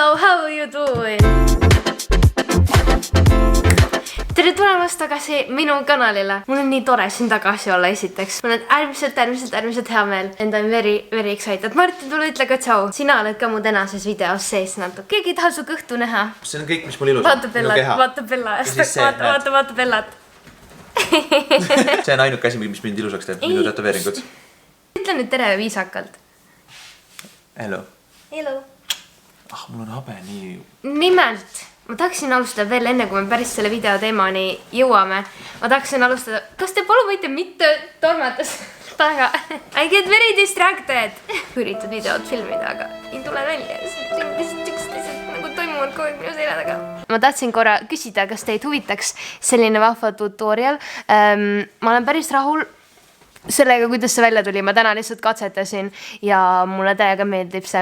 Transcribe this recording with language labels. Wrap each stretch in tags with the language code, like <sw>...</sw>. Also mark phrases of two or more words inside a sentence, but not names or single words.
<en>How you doing?</en> <et>Tere tulemast tagasi minu kanalile. Mul on nii tore siin tagasi olla esiteks. Mul on äärmiselt hea meel.</et> <en>And I'm very excited.</en> <et>Martin, tule ütle ka tšau. Sina oled ka mu tänases videos sees natuke. Keegi ei taha su kõhtu näha. See on kõik, mis mul ilus on. Vaata Bellat. Vaata Bellat. See on ainuke asi, mis mind ilusaks teeb. Minu tätoveeringud. Ütle nüüd tere viisakalt.</et> <en>Hello. Hello.</en> <et>Mul on habe nii... Nimelt, ma tahaksin alustada veel enne, kui me päris selle video teemani jõuame. Ma tahaksin alustada... Kas te palun võite mitte tormatas taga?</et> <en>I get very distracted.</en> <et>Üritad videot filmida, aga ei tule välja. See on lihtsalt nagu toimuvad kogu aeg minu selja taga. Ma tahtsin korra küsida, kas teid huvitaks selline vahva tutorial. Ma olen päris rahul sellega, kuidas see välja tuli, ma täna lihtsalt katsetasin ja mulle täiega meeldib see.</et>